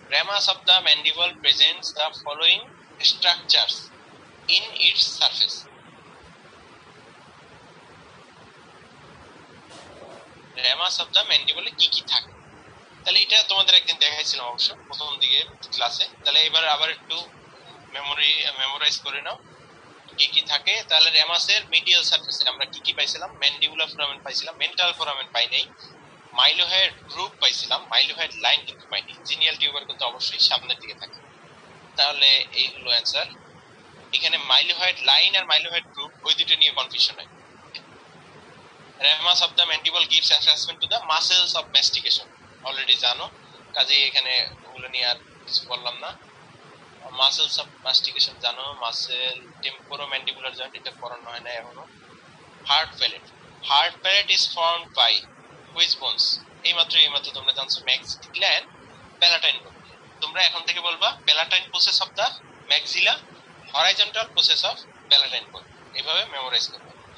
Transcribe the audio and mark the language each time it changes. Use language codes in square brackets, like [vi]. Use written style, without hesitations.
[en] ramus of the mandible presents the following structures in its surface. [bn] ramus of the mandible কি কি থাকে, তাহলে এটা তোমাদের একদিন দেখাইছিলাম অবশ্য প্রথম দিকে ক্লাসে। তাহলে এবার আবার একটু মেমোরাইজ করে নাও কি কি থাকে। তাহলে র্যামাসের মিডিয়াল সারফেসে আমরা কি কি পাইছিলাম? ম্যান্ডিবুলার ফোরামেন পাইছিলাম, মেন্টাল ফোরামেন পাই নাই, মাইলোহেড গ্রুপ পাইছিলাম, মাইলোহেড লাইন কিন্তু পাইনি। জিনিয়াল টিউবার কিন্তু অবশ্যই সামনের দিকে থাকে। তাহলে এইগুলো অ্যান্সার। এখানে মাইলোহেড লাইন আর মাইলোহেড গ্রুপ ওই দুটো নিয়ে কনফিউশন হয়। [en] ramus of the mandible gives attachment to the muscles of mastication, [bn] already জানো, কাজেই এখানে ওগুলো নিয়ে আর কিছু বললাম না। মাসেলস অফ মাস্টিকেশন জানো, মাসেল টেম্পোরোম্যান্ডিবুলার জয়েন্ট এটা পড়ানো হয় না এখনো। [en] hard palate, hard palate is formed by which bones, [bn] এইমাত্র তোমরা জানছো [en] Maxilla, palatine bone. [bn] তোমরা এখন থেকে বলবা [en] palatine process of the maxilla, horizontal process of palatine bone, [bn] এইভাবে মেমোরাইজ করবে।